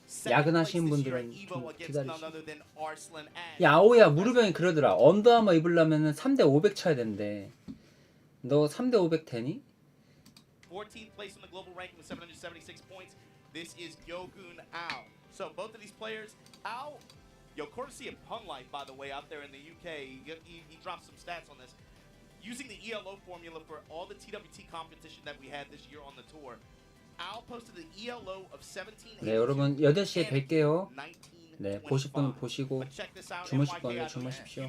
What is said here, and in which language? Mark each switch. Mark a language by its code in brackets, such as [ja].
[ko] 야근하시는 분들은 좀 기다리시고. 야, 아오야, 무릎형이 그러더라. 언더아머 입으려면 3대 500 쳐야 된대. 너 3대 500 되니? [en] 14th place in the global ranking with 776 points. This is Yogun Ao. So both of these players, Ao, courtesy of Pun Life, by the way, out there in the UK, he dropped some stats on this. Using the ELO formula for all the TWT competition that we had this year on the tour, Al posted an ELO of 17. [ko] 네, 여러분 8시에 뵐게요. 네, 보실 분 보시고 주무실 분은 주무십시오.